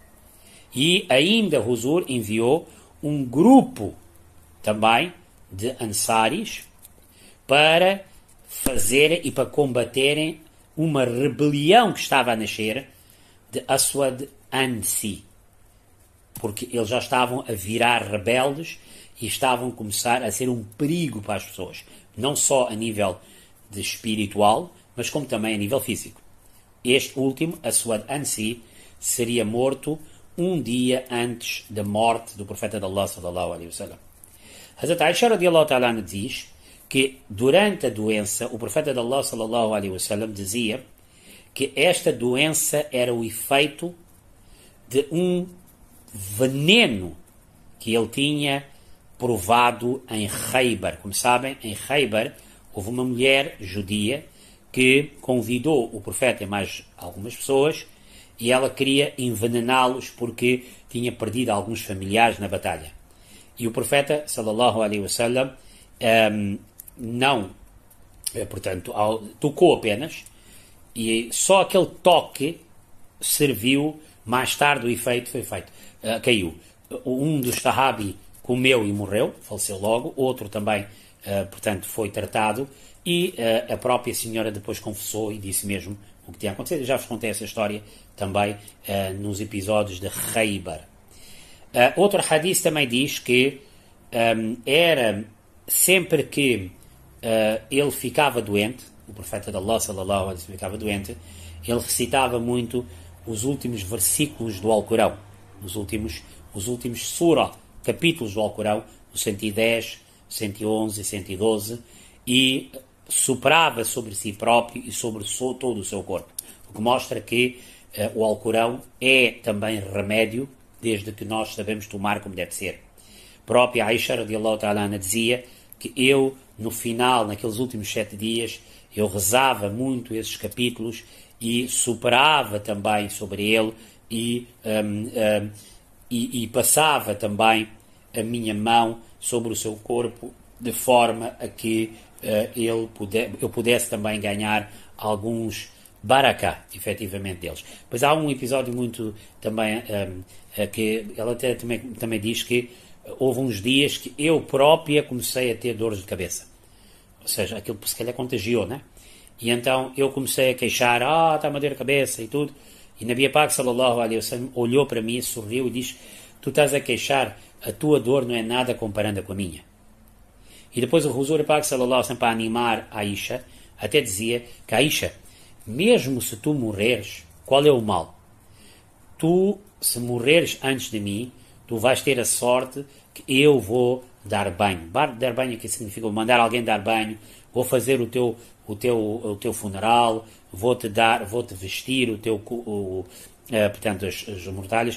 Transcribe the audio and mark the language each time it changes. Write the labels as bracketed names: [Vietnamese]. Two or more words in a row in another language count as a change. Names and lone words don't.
[Portuguese] E ainda Huzur enviou um grupo também de Ansaris para fazerem e para combaterem uma rebelião que estava a nascer de Aswad Ansi, porque eles já estavam a virar rebeldes e estavam a começar a ser um perigo para as pessoas, não só a nível de espiritual, mas como também a nível físico. Este último, Aswad Ansi, seria morto um dia antes da morte do profeta de Allah, [Arabic] صلى الله عليه وسلم. [Portuguese] Hazrat Aisha [Arabic] رضي الله تعالى [Portuguese] diz que durante a doença, o profeta de Allah, [Arabic] صلى الله عليه وسلم, [Portuguese] dizia que esta doença era o efeito de um veneno que ele tinha provado em Khaybar. Como sabem, em Khaybar houve uma mulher judia que convidou o profeta e mais algumas pessoas e ela queria envenená-los porque tinha perdido alguns familiares na batalha. E o profeta, [Arabic] صلى الله عليه وسلم, [Portuguese] tocou apenas, e só aquele toque serviu. Mais tarde o efeito foi feito. Caiu. Um dos sahabi comeu e morreu, faleceu logo. Outro também, portanto, foi tratado. E a própria senhora depois confessou e disse mesmo o que tinha acontecido. Eu já vos contei essa história também nos episódios de Khaybar. Outro hadith também diz que era sempre que ele ficava doente, o profeta de Allah, [Arabic] صلى الله عليه وسلم, [Portuguese] ficava doente, ele recitava muito os últimos versículos do Alcorão, os últimos surah, capítulos do Alcorão, o 110, 111 e 112, e soprava sobre si próprio e sobre todo o seu corpo. o que mostra que o Alcorão é também remédio, desde que nós sabemos tomar como deve ser. A própria Aisha [Arabic] رضي الله تعالى عنها [Portuguese] dizia que eu, no final, naqueles últimos 7 dias, eu rezava muito esses capítulos e superava também sobre ele e passava também a minha mão sobre o seu corpo, de forma a que eu pudesse também ganhar alguns baraká, efetivamente, deles. Pois há um episódio muito também, que ela até também diz que houve uns dias que eu própria comecei a ter dores de cabeça. Ou seja, aquilo se calhar contagiou, né? E então eu comecei a queixar, está-me a dor de cabeça e tudo. E [Urdu] نبی پاک [Arabic] صلى الله عليه وسلم [Portuguese] olhou para mim, sorriu e disse: tu estás a queixar, a tua dor não é nada comparando com a minha. E depois o [Urdu] حضور پاک [Arabic] صلى الله عليه وسلم, [Portuguese] para animar a Aisha, até dizia que Aisha, mesmo se tu morreres, qual é o mal? Tu, se morreres antes de mim, tu vais ter a sorte que eu vou dar banho. Dar banho aqui significa mandar alguém dar banho, vou fazer o teu funeral, vou-te vestir portanto, as mortalhas.